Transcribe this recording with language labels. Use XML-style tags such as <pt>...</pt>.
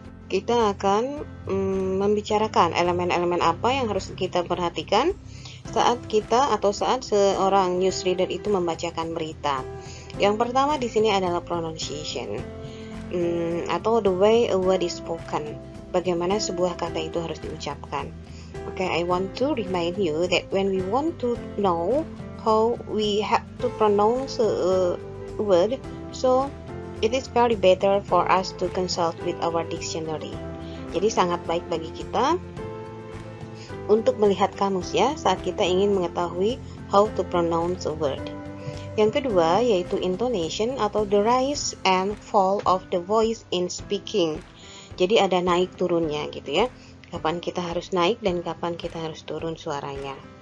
<id>Kita akan membicarakan elemen-elemen apa yang harus kita perhatikan saat seorang newsreader itu membacakan berita. Yang pertama di sini adalah pronunciation, atau</id> <en>the way a word is spoken,</en> <id>bagaimana sebuah kata itu harus diucapkan.</id> <en>Okay, I want to remind you that when we want to know how we have to pronounce a word, so it is very better for us to consult with our dictionary.</en> <id>Jadi sangat baik bagi kita untuk melihat kamus ya saat kita ingin mengetahui</id> <en>how to pronounce a word.</en> <id>Yang kedua yaitu</id> <en>intonation atau the rise and fall of the voice in speaking.</en> <id>Jadi ada naik turunnya gitu ya. Kapan kita harus naik dan kapan kita harus turun suaranya.</id>